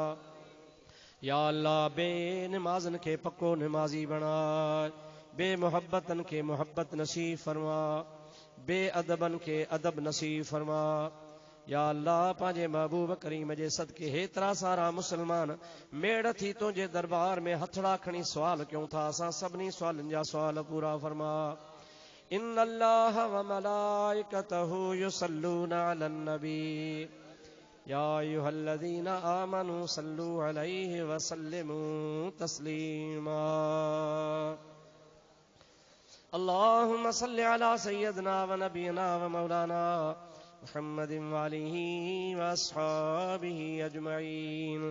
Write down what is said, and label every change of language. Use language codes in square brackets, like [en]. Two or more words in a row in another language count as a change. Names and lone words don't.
[sd] या अल्लाह बे निमाज़न खे पक्को निमाज़ी बणाए, बे मुहब्बतन खे मुहब्बत नसीब फरमा, बे अदबन खे अदब नसीब फरमा। या अल्लाह पंहिंजे महबूब करीम जे सदके हेतिरा सारा मुसलमान मेड़ थी तुंहिंजे दरबार में हथड़ा खणी सवाल कयूं था, असां सभिनी सवालनि जा सवाल पूरा फरमा। [ar] إن الله وملائكته يصلون على النبي يا أيها الذين آمنوا صلوا عليه وسلموا تسليما. اللهم صل على سيدنا ونبينا ومولانا محمد وآله وأصحابه أجمعين.